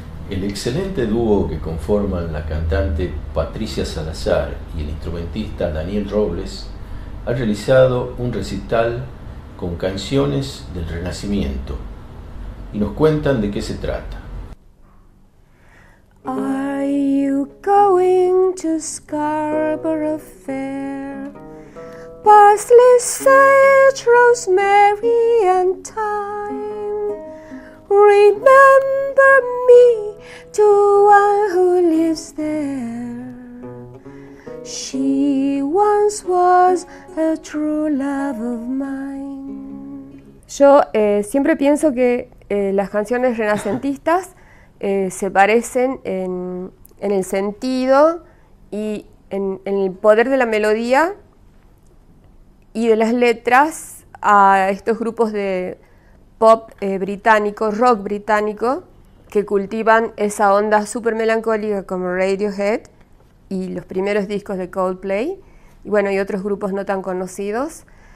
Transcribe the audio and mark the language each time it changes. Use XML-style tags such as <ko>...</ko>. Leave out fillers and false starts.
<es>El excelente dúo que conforman la cantante Patricia Salazar y el instrumentista Daniel Robles ha realizado un recital con canciones del Renacimiento y nos cuentan de qué se trata.</es> <en>Are you going to Scarborough Fair? Parsley, sage, rosemary and thyme. Remember me to one who lives there. She once was a true love of mine.</en> <es>Yo siempre pienso que las canciones renacentistas se parecen en el sentido y en el poder de la melodía y de las letras a estos grupos de pop británico, rock británico, que cultivan esa onda súper melancólica como Radiohead y los primeros discos de Coldplay, y bueno, y otros grupos no tan conocidos.</es>